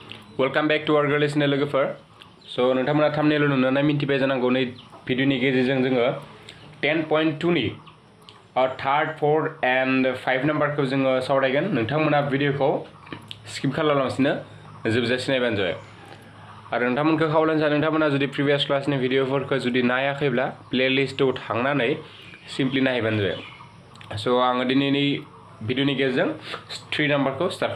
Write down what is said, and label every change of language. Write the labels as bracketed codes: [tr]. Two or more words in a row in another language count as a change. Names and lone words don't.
[en] Welcome back to our [brx] Gwrlwi लोगोफोर so नोंथांमोना thumbnail नुनानै मिन्थिबाय जानांगौ नै भिडिअनि गेजेरजों जोङो 10.2 नि [en] third, fourth and [brx] 5 नाम्बारखौ जोङो सावरायगोन नोंथांमोना भिडिअखौ स्किप खालामालासिनो जोबजासिम नायबानो जाबाय आरो नोंथांमोनखौ खावलायनो सानो नोंथांमोना जुदि प्रिभियास क्लासनि भिडिअफोरखौ जुदि नायाखैब्ला प्लेलिस्टआव थांनानै सिम्पली नायबानो जाबाय so आङो दिनैनि भिडिअनि गेजेरजों 3 नाम्बारखौ स्टार्ट